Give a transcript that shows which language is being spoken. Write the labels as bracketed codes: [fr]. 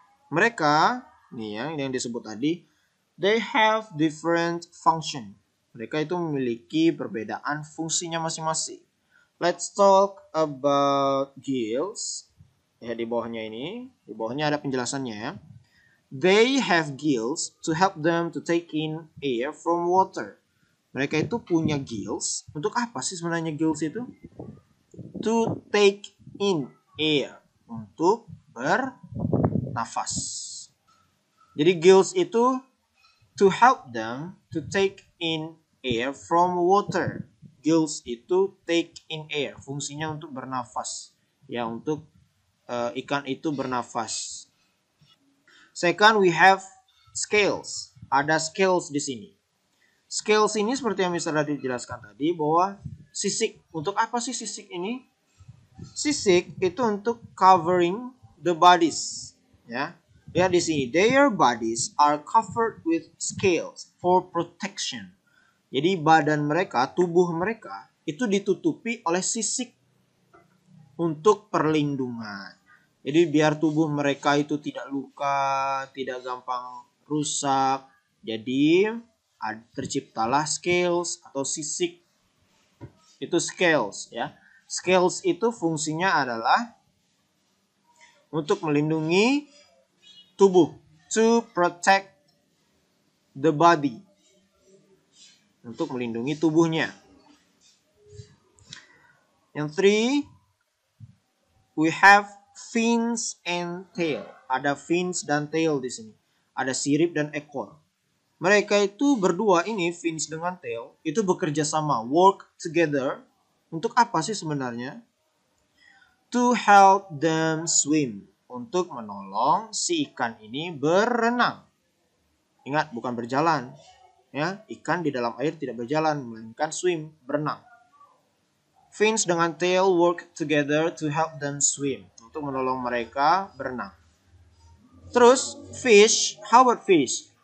[id] Mereka, nih ya, yang disebut tadi, [en] they have different function. [id] Mereka itu memiliki perbedaan fungsinya masing-masing. [en] Let's talk about gills. [id] Ya, di bawahnya ini, di bawahnya ada penjelasannya ya. [en] They have gills to help them to take in air from water. [id] Mereka itu punya gills. Untuk apa sih sebenarnya gills itu? [en] To take in air. [id] Untuk bernafas. Jadi gills itu [en] to help them to take in air from water. Gills itu take in air. [id] Fungsinya untuk bernafas. Ya, untuk ikan itu bernafas. [en] Second, we have scales. [id] Ada scales di sini. Scales ini seperti yang Mr. Radit jelaskan tadi bahwa sisik. Untuk apa sih sisik ini? Sisik itu untuk [en] covering the bodies. [id] Ya, lihat di sini. [en] Their bodies are covered with scales for protection. [id] Jadi badan mereka, tubuh mereka itu ditutupi oleh sisik untuk perlindungan. Jadi biar tubuh mereka itu tidak luka, tidak gampang rusak. Jadi terciptalah scales atau sisik. Itu scales ya. Scales itu fungsinya adalah untuk melindungi tubuh, [en] to protect the body. [id] Untuk melindungi tubuhnya. Yang 3, [en] we have fins and tail. [id] Ada fins dan tail di sini. Ada sirip dan ekor. Mereka itu berdua ini, fins dengan tail, itu bekerja sama, [en] work together. [id] Untuk apa sih sebenarnya? [en] To help them swim. [id] Untuk menolong si ikan ini berenang. Ingat, bukan berjalan. Ya, ikan di dalam air tidak berjalan, melainkan swim, berenang. [en] Fins dengan tail work together to help them swim. [id] Untuk menolong mereka berenang. [en] Terus, fish, how about fish?